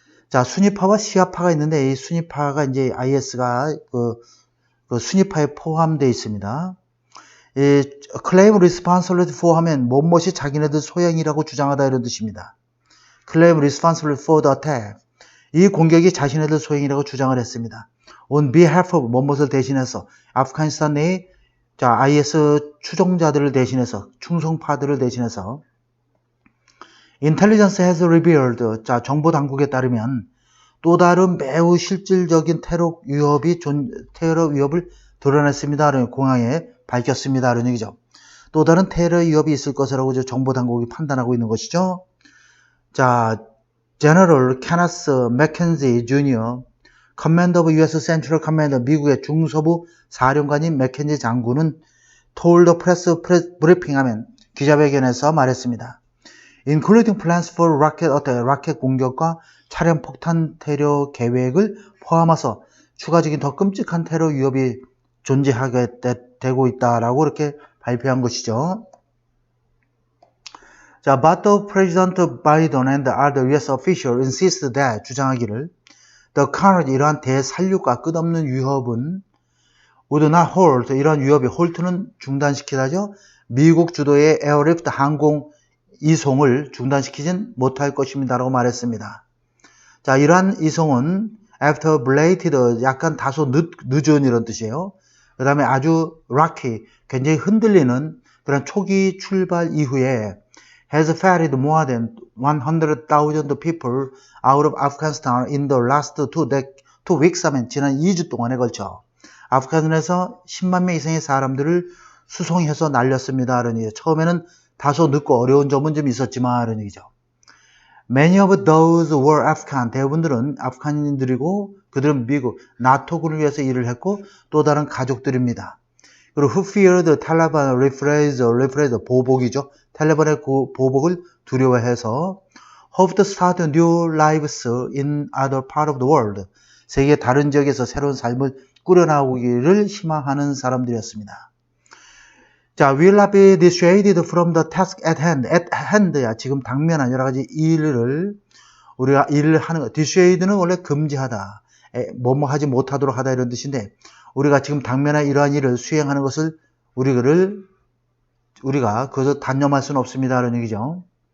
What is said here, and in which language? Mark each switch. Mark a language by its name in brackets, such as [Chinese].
[Korean] 자, 수니파와 시아파가 있는데 이 수니파가 이제 IS가 수니파에 포함되어 있습니다. claim responsibility for 하면 무엇이 자기네들 소행이라고 주장하다 이런 뜻입니다. [English] claim responsibility for the attack. [Korean] 이 공격이 자신네들 소행이라고 주장을 했습니다. on behalf of 무엇을 대신해서 아프가니스탄 내의 IS 추종자들을 대신해서, 충성파들을 대신해서 [English] intelligence has revealed, [Korean] 정보 당국에 따르면 또 다른 매우 실질적인 테러 위협을 드러냈습니다. 공항에 밝혔습니다. 이런 얘기죠. 또 다른 테러 위협이 있을 것이라고 정보 당국이 판단하고 있는 것이죠. [English] 자, General Kenneth McKenzie Jr., Commander of U.S. [Korean] Central Command, 미국의 중서부 사령관인 맥켄지 장군은 [English] told the press briefing [Korean] 하면 기자회견에서 말했습니다. [English] Including plans for rocket attack, [Korean] 라켓 공격과 차량 폭탄 테러 계획을 포함해서 추가적인 더 끔찍한 테러 위협이 존재하게 되고 있다라고 이렇게 발표한 것이죠. [English] 자, but the President Biden and other U.S. officials insist that, [Korean] 주장하기를 the carnage, 이러한 대살육과 끝없는 위협은 [English] would not halt, [Korean] 이러한 위협이 halt는 중단시키다죠. 미국 주도의 에어리프트 항공 이송을 중단시키진 못할 것입니다라고 말했습니다. 자, 이러한 이송은 [English] after belated, [Korean] 약간 다소 늦은 이런 뜻이에요. 그 다음에 아주 [English] rocky, [Korean] 굉장히 흔들리는 그런 초기 출발 이후에 [English] has ferried more than 100,000 people out of Afghanistan in the last two weeks [Korean] 하면 지난 2주 동안에 걸쳐 아프간에서 10만 명 이상의 사람들을 수송해서 날렸습니다. [English] 이런 얘기죠. [Korean] 처음에는 다소 늦고 어려운 점은 좀 있었지만 이런 얘기죠. [English] Many of those were Afghan. [Korean] 대부분들은 아프간인들이고 그들은 미국, 나토군을 위해서 일을 했고 또 다른 가족들입니다. 그리고 [English] who feared Taliban reprisal, [Korean] 보복이죠. 탈레반의 보복을 두려워해서 [English] hope to start new lives in other part of the world. [Korean] 세계 다른 지역에서 새로운 삶을 꾸려나오기를 희망하는 사람들이었습니다. [English] 자, will not be dissuaded from the task at hand. [Korean] at hand야 지금 당면한 여러 가지 우리가 일을 하는 것. dissuade는 원래 금지하다, 뭐뭐 하지 못하도록 하다 이런 뜻인데 우리가 지금 당면한 이러한 일을 수행하는 것을 우리가 그것을 단념할 수는 없습니다. 이런 얘기죠.